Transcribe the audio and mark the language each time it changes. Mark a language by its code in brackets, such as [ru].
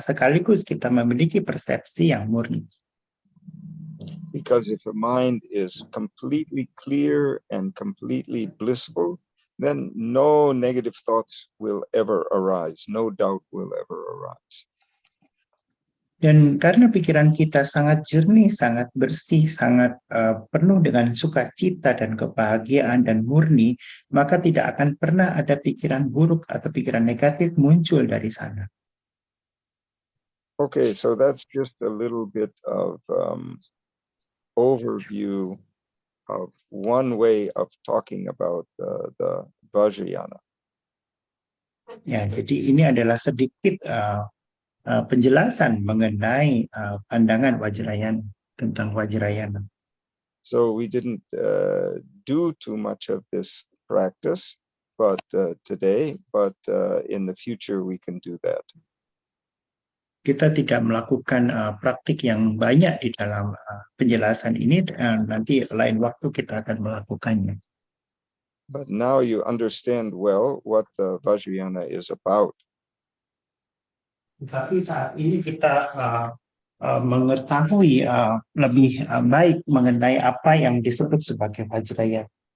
[id] Sekaligus kita memiliki persepsi yang murni. [en] Because if a mind is completely clear and completely blissful, then no negative thoughts will ever arise, no doubt will ever arise. [id] Dan karena pikiran kita sangat jernih, sangat bersih, sangat penuh dengan sukacita dan kebahagiaan dan murni, maka tidak akan pernah ada pikiran buruk atau pikiran negatif muncul dari sana. [en] Okay, so that's just a little bit of overview of one way of talking about the Vajrayana. [id] Ya, jadi ini adalah sedikit penjelasan mengenai pandangan Vajrayana, tentang Vajrayana. [en] So we didn't do too much of this practice, but today, but in the future we can do that. [id] Kita tidak melakukan praktik yang banyak di dalam penjelasan ini, nanti lain waktu kita akan melakukannya. [en] But now you understand well what the Vajrayana is about. [id] Tapi saat ini kita mengetahui lebih baik mengenai apa yang disebut sebagai Vajrayana.